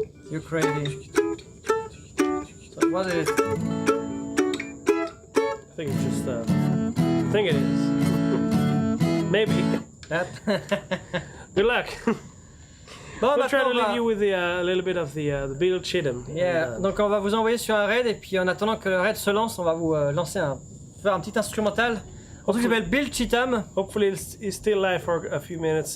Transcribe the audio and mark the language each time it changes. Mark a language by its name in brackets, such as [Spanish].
[English] You're crazy. So what is it? I think it's just. I think it is. Maybe. That. Good luck. [French] Bon, [English] we'll try to leave you with a little bit of the Bill Chittum. Yeah. [French] Donc on va vous envoyer sur un raid et puis en attendant que le raid se lance, on va vous faire un petit instrumental. Un truc qui s'appelle Bill Chittum. [English] Hopefully he's still live for a few minutes.